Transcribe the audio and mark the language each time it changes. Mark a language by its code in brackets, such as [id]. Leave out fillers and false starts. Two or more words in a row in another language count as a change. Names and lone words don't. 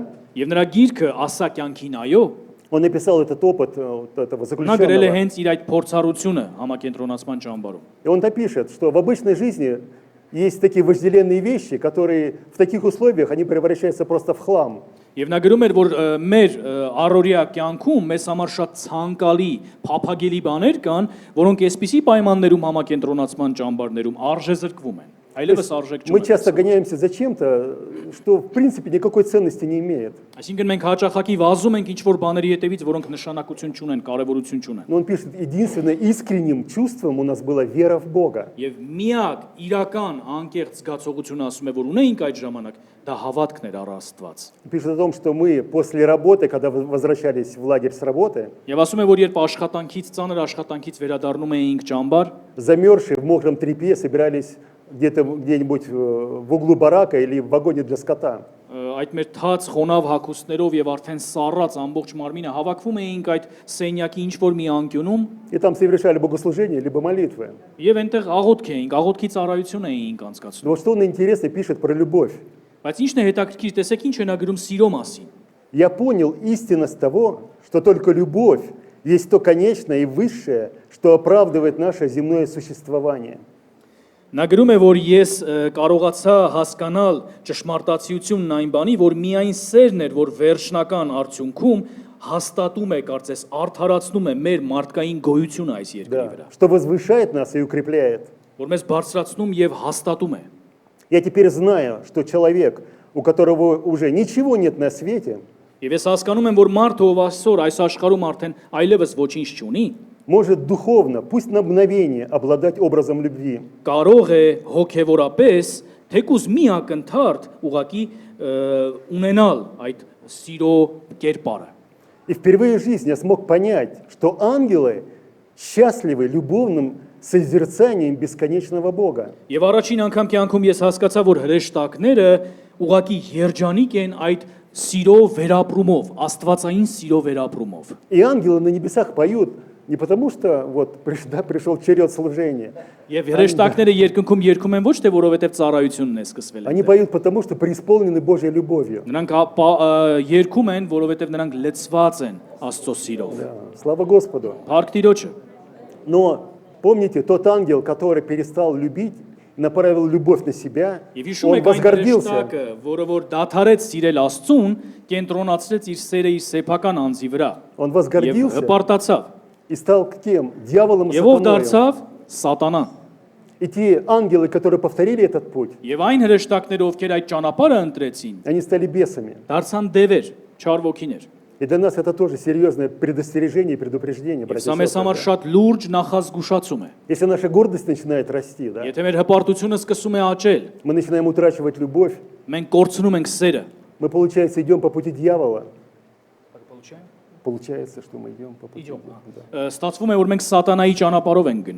[hy] Եվ նրա գիրքը «Ասա կյանքին այո» [ru] он написал этот опыт вот этого [hy] նա գրել է [ru] заключенного. [hy] հենց իր այդ փորձառությունը համակենտրոնացման ճամբարում։ [ru] И он напишет, что в обычной жизни есть такие вожделенные вещи, которые в таких условиях они превращаются просто в хлам. [hy] Եվ նա գրում էր, որ մեր առօրյա կյանքում մեզ համար շատ ցանկալի, փափագելի բաներ կան, որոնք այսպիսի պայմաններում համակենտրոնացման ճամբարներում արժեզրկվում են։ Այլևս արժեք [ru] Мы [hy] չունեն։ [ru] часто гоняемся за чем-то, что в принципе никакой ценности не имеет. [hy] Այսինքն մենք հաճախակի վազում ենք ինչ-որ բաների հետևից, որոնք նշանակություն չունեն, կարևորություն չունեն։ [ru] Но он пишет, единственное искренним чувством у нас была вера в Бога. [hy] Եվ միակ իրական անկեղծ զգացողությունը ասում է, որ ունեինք այդ ժամանակ, դա հավատքն էր առ Աստված։ [ru] Он пишет о том, что мы после работы, когда возвращались в лагерь с работы, [hy] Եվ ասում է, որ երբ աշխատանքից, ծանր աշխատանքից վերադառնում էինք ճամբար, [ru] замерзшие в мокром тряпье собирались где-нибудь в углу барака или в вагоне для скота. [hy] այդ մեր թաց խոնավ հագուստներով եւ արդեն սառած ամբողջ մարմինը հավաքվում էինք այդ սենյակի ինչ-որ մի անկյունում [ru] И там совершали богослужение, либо молитвы. [hy] եւ այնտեղ աղոթք էինք, աղոթքի ծառայություն էինք անցկացնում։ [ru] Но вот что он интересно пишет про любовь. [hy] Բայց ինչն է հետաքրքիր, տեսեք ինչ է նա գրում սիրո մասին։ [ru] Я понял истинность того, что только любовь есть то конечное и высшее, что оправдывает наше земное существование. [hy] Նա գրում է, որ ես կարողացա հասկանալ ճշմարտացիությունն այն բանի, որ միայն սերն էր, որ վերջնական արդյունքում հաստատում է, կարծես, արդարացնում է մեր մարդկային գոյությունը այս երկրի [ru] Да, [hy] վրա, [ru] что возвышает нас и укрепляет. [hy] որ մեզ բարձրացնում եւ հաստատում է։ [ru] Я теперь знаю, что человек, у которого уже ничего нет на свете, [hy] Եվ ես հասկանում եմ, որ մարդը, ով այսօր այս աշխարհում արդեն այլևս ոչինչ չունի, [ru] может духовно, пусть на мгновение, обладать образом любви. [hy] կարող է հոգեվորապես թեկուզ մի ակնթարթ ուղակի ունենալ այդ սիրո կերպարը։ [ru] И впервые в жизни я смог понять, что ангелы счастливы любовным созерцанием бесконечного Бога. [hy] Եվ առաջին անգամ կյանքում ես հասկացա, որ հրեշտակները уղակի երջանիկ են այդ սիրո վերապրումով, աստվածային սիրո վերապրումով։ [ru] И ангелы на небесах поют не потому, что вот пришел черед служения. [hy] Եվ հրեշտակները երկնքում երգում են ոչ թե որովհետև ծառայությունն է սկսվել [ru] Они [hy] այդտեղ։ [ru] поют потому, что преисполнены Божьей любовью. [hy] Նրանք երգում են, որովհետև նրանք լեցված են Աստծո սիրով։ [ru] Да, слава Господу. [hy] Փառք Տիրոջը։ [ru] Но помните, тот ангел, который перестал любить, направил любовь на себя, [hy] Եվ հիշում [ru] он [hy] եք այն [ru] возгордился. [hy] հրեշտակը, որը որ դադարեց սիրել Աստծուն, կենտրոնացրեց իր սերը իր սեփական անձի վրա։ [ru] Он [hy] Եվ [ru] возгордился [hy] հպարտացավ։ [ru] и стал кем? Дьяволом и [hy] Եվ ով [ru] сатаною. [hy] դարձավ Սատանան։ [ru] И те ангелы, которые повторили этот путь, [hy] Եվ այն հրեշտակները, ովքեր այդ ճանապարհը ընտրեցին, [ru] они стали бесами. [hy] դարձան դևեր, չար ոգիներ։ [ru] И для нас это тоже серьезное предостережение и предупреждение, [hy] Եվ [ru] братья [hy] սա [ru] и [hy] մեզ համար [ru] сестры. [hy] շատ լուրջ նախազգուշացում է։ [ru] Если наша гордость начинает расти, да, [hy] Եթե մեր հպարտությունը սկսում է աճել, [ru] мы начинаем утрачивать любовь, [hy] մենք կորցնում ենք սերը։ [ru] мы, получается, идем по пути дьявола. Получается, что мы идем по пути дьявола. Да. [hy] Ստացվում է, որ մենք սատանայի ճանապարհով ենք գնում։